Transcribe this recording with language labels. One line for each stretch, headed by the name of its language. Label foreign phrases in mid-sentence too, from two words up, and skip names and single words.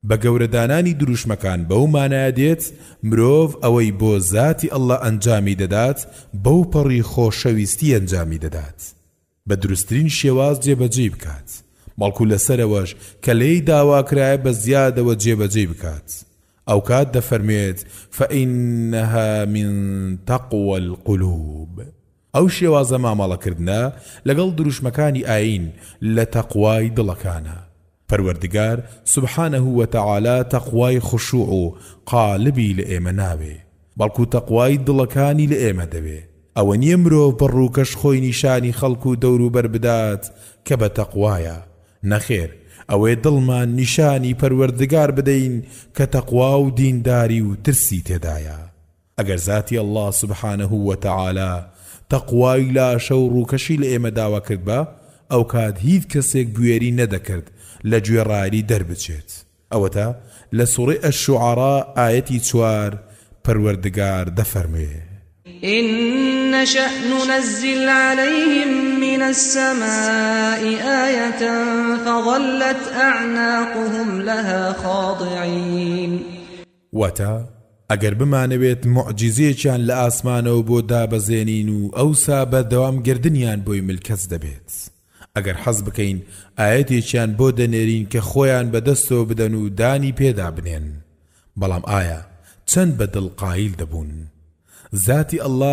Central Kurdish: بە گەورەدانانی دروشمەکان بەو مانایە دێت مرۆڤ ئەوەی بۆ ذاتی ئەڵڵا ئەنجامی دەدات بەو پەڕی خۆشەویستی ئەنجامی دەدات بە دروستترین شێواز جێبەجێ بکات بەڵکو لەسەرەوەش کە لێی داواکرایە بە زیادەوە جێبەجێ بکات ئەو کات دەفەرمێت
Arabic: فإنها من تقوى القلوب
Central Kurdish: ئەو شێوازە مامەڵەکردنە لەگەڵ دروشمەکانی ئاین لە تەقوای دڵەکانە پەروەردگار
Arabic: سبحانه وتعالى
Central Kurdish: تەقوای خشوع و قالبی لە ئێمە ناوێ بەڵکو تەقوای دڵەکانی لە ئێمە دەوێ ئەوە نییە مرۆڤ بەڕووکەش خۆی نیشانی خەڵک و دەوروبەر بدات کە بە تەقوایە نەخێر ئەوەی دڵمان نیشانی پەروەردگار بدەین کە تەقوا و دینداری و ترسی تێدایە ئەگەر ذاتی
Arabic: الله سبحانه وتعالى
Central Kurdish: تەقوای لاشە و ڕووکەشی لە ئێمە داوا کرد بە ئەو کات هیچ کەسێک گوێری نەدەکرد لە گوێڕایەلی دەربچێت ئەوەتە لە سوڕەی الشوعراء ئایەتی 4 پەروەردگار دەفەرمێ
Arabic: إن نشأ ننزل عليهم من السماء آية فظلت أعناقهم لها خاضعين
Central Kurdish: واتا ئەگەر بمانەوێت معجزەیەکیان لە ئاسمانەوە بۆ دابەزێنین و ئەوسا بەردەوامگردنیان بۆی ملکەس دەبێت ئەگەر حەز بکەین ئاەتێکیان بۆ دەنێرین کە خۆیان بەدەستەوە بدەن و دانی پێدا بنێن بەڵام ئایا چەند بەدڵ قایل دەبوون ذاتی ئەڵڵا